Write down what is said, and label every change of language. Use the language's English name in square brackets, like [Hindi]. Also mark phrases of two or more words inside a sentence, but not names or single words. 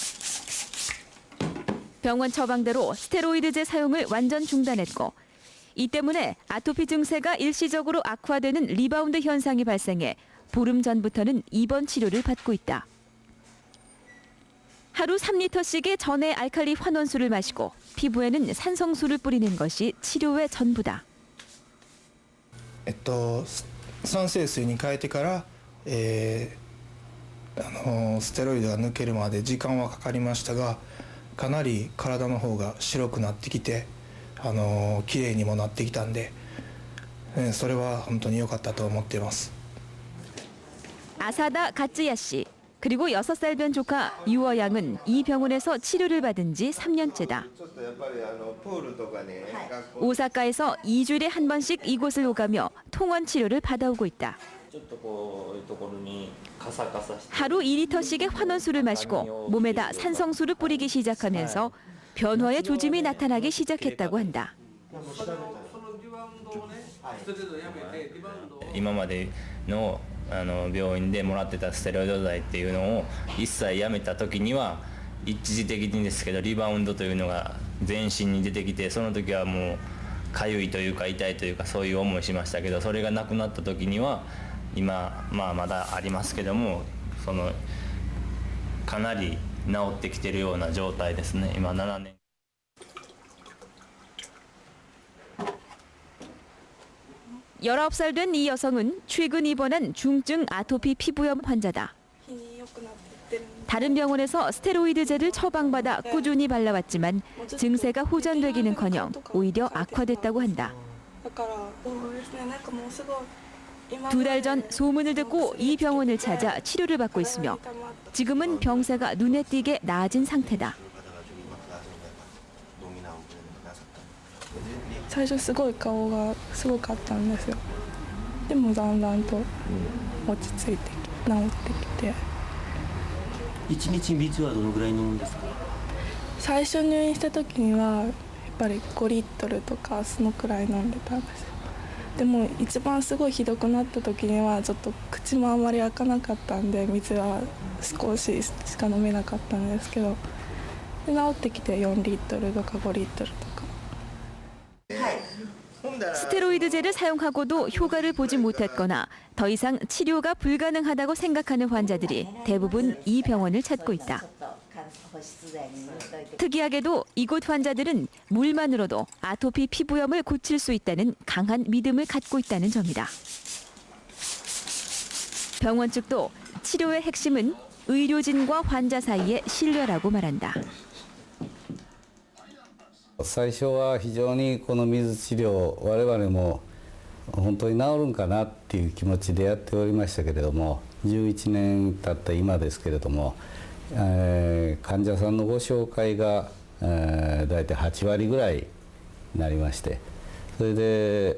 [Korean] 병원 처방대로 스테로이드제 사용을 완전 중단했고 이 때문에 아토피 증세가 일시적으로 악화되는 리바운드 현상이 발생해 보름 전부터는 입원 치료를 받고 있다. 하루 3리터씩의 전해 알칼리 환원수를 마시고 피부에는 산성수를 뿌리는 것이 치료의 전부다. [Japanese] 酸性水に変えてから、ステロイドが抜けるまで時間はかかりましたがかなり体の方が白くなってきて綺麗にもなってきたんで、それは本当に良かったと思っています。 [Korean] 아사다 가츠야 씨 그리고 6살 된 조카 유어 양은 이 병원에서 치료를 받은 지 3년째다. 오사카에서 2주일에 한 번씩 이곳을 오가며 통원 치료를 받아오고 있다. 하루 2리터씩의 환원수를 마시고 몸에다 산성수를 뿌리기 시작하면서 변화의 조짐이 나타나기 시작했다고 한다. [Japanese] 今までの病院でもらってたステロイド剤っていうのを一切やめた時には一時的にですけどリバウンドというのが全身に出てきて、その時はもう痒いというか痛いというかそういう思いしましたけど、それがなくなった時には今、まだありますけども、かなり治ってきてるような状態ですね。今7年。 [Korean] 19살 된 이 여성은 최근 입원한 중증 아토피 피부염 환자다. 다른 병원에서 스테로이드제를 처방받아 꾸준히 발라왔지만 증세가 호전되기는커녕 오히려 악화됐다고 한다. 2달 전 소문을 듣고 이 병원을 찾아 치료를 받고 있으며 지금은 병세가 눈에 띄게 나아진 상태다. [Japanese] 最初すごい顔がすごかったんですよ。でもだんだんと落ち着いて治ってきて、一日水はどのぐらい飲むんですか？最初入院した時にはやっぱり5リットルとかそのくらい飲んでたんですよ。でも一番すごいひどくなった時にはちょっと口もあんまり開かなかったんで水は少ししか飲めなかったんですけど、で治ってきて4リットルとか5リットルとか。 [Korean] 스테로이드제를 사용하고도 효과를 보지 못했거나 더 이상 치료가 불가능하다고 생각하는 환자들이 대부분 이 병원을 찾고 있다. 특이하게도 이곳 환자들은 물만으로도 아토피 피부염을 고칠 수 있다는 강한 믿음을 갖고 있다는 점이다. 병원 측도 치료의 핵심은 의료진과 환자 사이의 신뢰라고 말한다. [Japanese] 最初は非常にこの水治療我々も本当に治るんかなっていう気持ちでやっておりましたけれども、11年経った今ですけれども、患者さんのご紹介が大体8割ぐらいになりまして、それで、